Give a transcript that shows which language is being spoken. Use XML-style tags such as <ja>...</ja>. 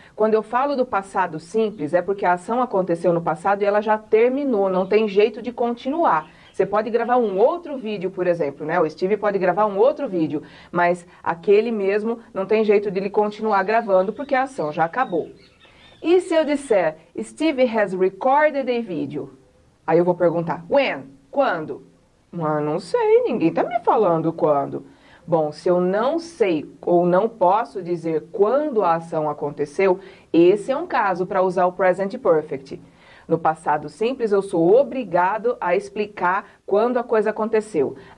<pt>Quando eu falo do passado simples, é porque a ação aconteceu no passado e ela já terminou, não tem jeito de continuar. Você pode gravar um outro vídeo, por exemplo, O Steve pode gravar um outro vídeo, mas aquele mesmo não tem jeito de ele continuar gravando porque a ação já acabou. E se eu disser,</pt> <en>Steve has recorded a video?</en> <pt>Aí eu vou perguntar, when? Quando? Não sei, ninguém está me falando quando. Bom, se eu não sei ou não posso dizer quando a ação aconteceu, esse é um caso para usar o Present Perfect. No passado simples, eu sou obrigado a explicar quando a coisa aconteceu.</pt>